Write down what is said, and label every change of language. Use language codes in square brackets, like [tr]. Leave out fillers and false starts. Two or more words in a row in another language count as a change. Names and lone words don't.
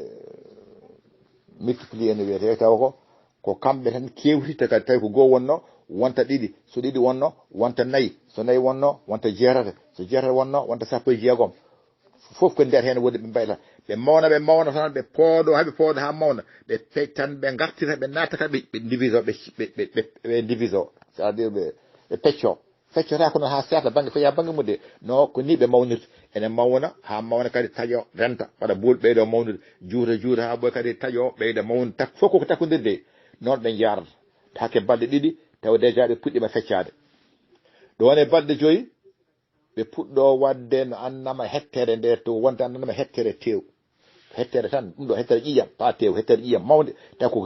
[ff] multiplier no wiyete taw ko kamɓe tan kewtita kadi tawi ko goo wonno wonta ɗiɗi so ɗiɗi wonno wonta nayyi so nayyi wonno wonta jeetati so jeetati wonno wonta sappo e jeegom fof ko nder hen woni ɓe mbayta ɓe mawna tan ɓe pooɗo ha mawna ɓe tan ɓe gartita ɓe natta kadi ɓe divise ɓe divise [fr] c'est à [ff] dire ɓe feccota kono ha serta banggue feeya banggue mudde no ko ni ɓe mawnirta ene mawna ha mawna kadi taƴo renta waɗa buul ɓeydo mawnude juuta ha ɓoy kadi taƴo ɓeyda mawnude tak fof koko takkodirde noon ɓe jarata hakke balɗe ɗiɗi taw déjà ɓe puɗɗima feccade ɗon e balɗe joyyi ɓe puɗɗo wadde no annama hettere nde to wonta annama hettere tew hettere tan ɗum ɗo hettere ƴiƴam pa tew hettere ƴiƴam mawde taw koko